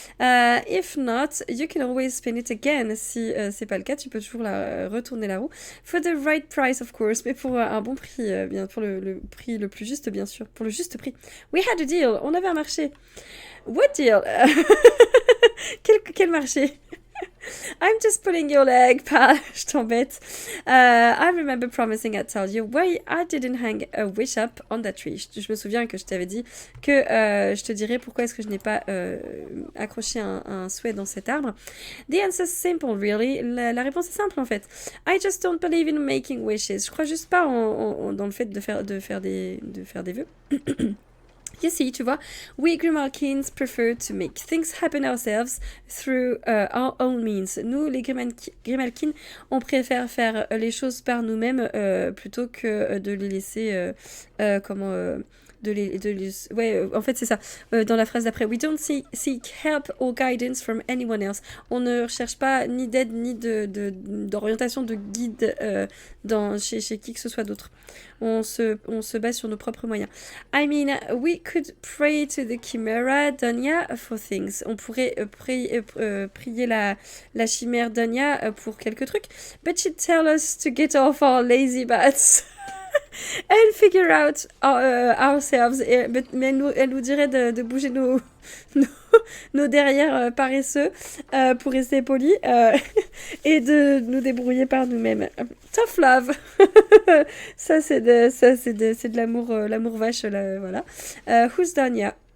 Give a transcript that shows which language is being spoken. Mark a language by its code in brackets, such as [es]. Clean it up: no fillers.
[en] If not, you can always spin it again. [fr] Si c'est pas le cas, tu peux toujours retourner la roue. [en] For the right price, of course. [fr] Mais pour un bon prix, bien, pour le prix le plus juste, bien sûr. Pour le juste prix. [en] We had a deal. [fr] On avait un marché. [en] What deal? [fr] Quel marché? [en] I'm just pulling your leg, pal. [fr] Je t'embête. [en] I remember promising I'd tell you why I didn't hang a wish up on that tree. [fr] Je me souviens que je t'avais dit que je te dirais pourquoi est-ce que je n'ai pas accroché un souhait dans cet arbre. [en] The answer's simple, really. [fr] La réponse est simple, en fait. [en] I just don't believe in making wishes. [fr] Je crois juste pas dans le fait de faire des vœux. [en] You see, [fr] tu vois, [en] we Grimalkins prefer to make things happen ourselves through our own means. [fr] Nous, les Grimalkins, on préfère faire les choses par nous-mêmes plutôt que de les laisser, ouais, en fait, c'est ça. Dans la phrase d'après, [en] we don't seek help or guidance from anyone else. [fr] On ne recherche pas ni d'aide ni d'orientation, de guide chez qui que ce soit d'autre. On se base sur nos propres moyens. [en] I mean, we could pray to the Chimera Donia for things. [fr] On pourrait prier la chimère Donia pour quelques trucs. [en] But she'd tell us to get off our lazy butts. And figure out ourselves. [fr] Mais elle nous dirait de bouger nos derrières paresseux pour rester poli et de nous débrouiller par nous-mêmes. [en] Tough love. [fr] Ça c'est de l'amour vache là, voilà. [en] Who's Dania?